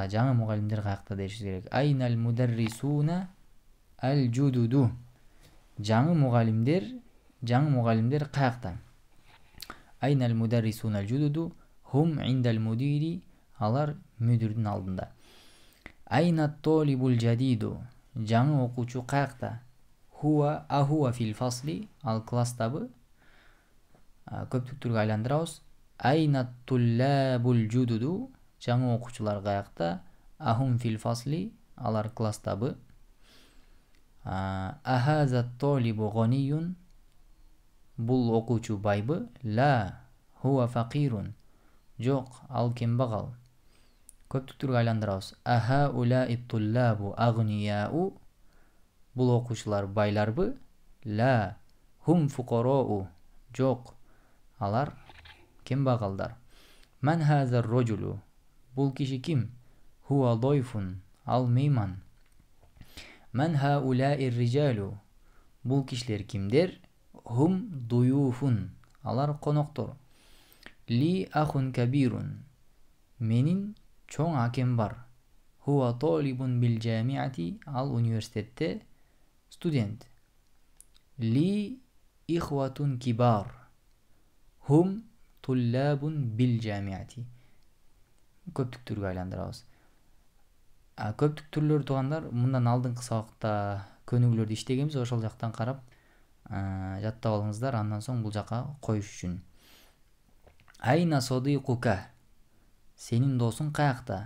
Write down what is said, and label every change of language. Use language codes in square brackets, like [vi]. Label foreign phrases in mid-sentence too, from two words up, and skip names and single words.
[ky] Жаңы мугалимдер каякта дешибиз керек. [ar] أين المدرسون الجدد. [ky] Жаңы мугалимдер каякта? [ar] أين المدرسون الجدد. هم عند المدير. [ky] Алар мүдүрдүн алдында. [ar] أين الطالب الجديد. [ky] Жаңы окуучу каякта? [ar] هو في الفصل. [ky] Ал класстабы. Көптүктөргө айландырабыз. [ar] أين الطلاب الجدد. [ky] Жаңы окуучулар каякта? [ar] أهم في الفصل. [ky] Алар класстабы. [ar] أهذا الطالب غني. [ky] Бул окуучу байбы? [ar] لا هو فقير. [ky] Жок, ал кембагал. Көптүктөргө айландырабыз. [ar] أهؤلاء الطلاب أغنياء. [ky] Бул окуучулар байларбы? [ar] لا هم فقراء. [ky] Жок, алар кембагалдар. [ar] من هذا الرجل. [ky] Бул киши ким? [ar] هو ضيف. [ky] Ал мейман. [ar] من هؤلاء الرجال. [ky] Бул кишилер кимдер? [ar] هم ضيوف. [ky] Алар коноктор. [ar] لي أخ كبير. [ky] Менин чоң акем бар. [ar] هو طالب بالجامعة. [ky] Ал университетте студент. [ar] لي إخوة كبار. هم طلاب بالجامعة. [ky] Көптүктөргө айландырабыз. Көптүктүрлөр туугандар, мындан алдыңкы сабакта көнүгүүлөрдү иштегенбиз, ошол жактан карап жаттап алыңыздар, андан соң бул жака коюш үчүн. [ar] أين صديقك. [ky] Сенин досуң каякта?